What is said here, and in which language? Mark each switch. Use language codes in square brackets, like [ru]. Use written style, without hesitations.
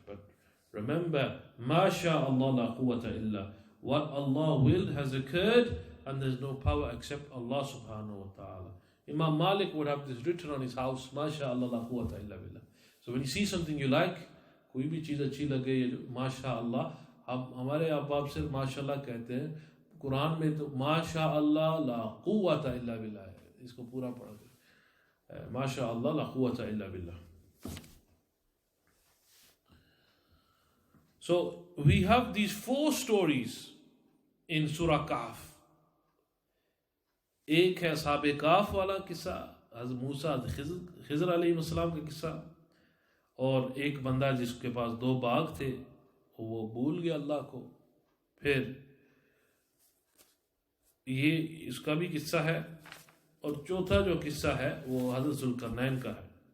[en] But remember, Masha Allah la quwwata illa, what Allah willed has occurred, and there's no power except Allah subhanahu wa ta'ala. Imam Malik would have this written on his house, Masha Allah la quwwata illa billah. So when you see something you like, [hi] कोई भी चीज़ अच्छी लगे, माशा अल्लाह, हम हमारे अब्बाब से माशाअल्लाह कहते हैं, कुरान में तो माशा अल्लाह ला कुव्वता इल्ला बिल्लाह है. इसको पूरा पढ़ा करें, माशा अल्लाह ला कुव्वता इल्ला बिल्लाह. [en] So we have these 4 stories in Surah Kahf. [hi] एक है साहब काफ वाला किस्सा, हज़रत मूसा खिज़र अलैहिस्सलाम का किस्सा, और एक बंदा जिसके पास 2 बाग थे वो भूल गया अल्लाह को. फिर ये इसका भी किस्सा है, और चौथा जो किस्सा है वो हज़रत ज़ुल्करनैन का है.